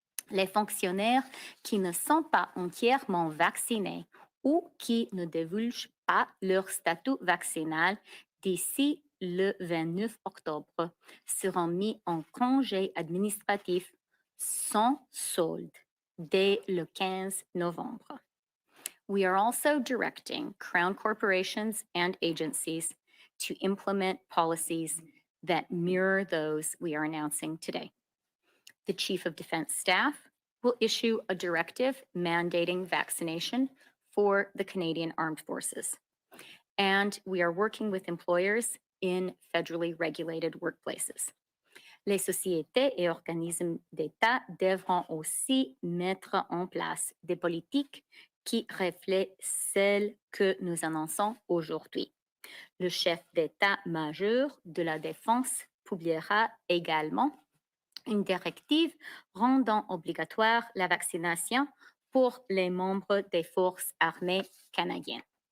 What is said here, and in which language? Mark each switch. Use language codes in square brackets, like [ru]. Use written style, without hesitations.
[fr] Les fonctionnaires qui ne sont pas entièrement vaccinés ou qui ne divulguent pas leur statut vaccinal d'ici le 29 octobre seront mis en congé administratif sans solde dès le 15 novembre. [en] We are also directing Crown corporations and agencies to implement policies that mirror those we are announcing today. The Chief of Defense Staff will issue a directive mandating vaccination for the Canadian Armed Forces. And we are working with employers in federally regulated workplaces. [fr] Les sociétés et organismes d'État devront aussi mettre en place des politiques qui reflètent celles que nous annonçons aujourd'hui. Le chef d'État-major de la Défense publiera également une directive rendant obligatoire la vaccination pour les membres des forces armées canadiennes.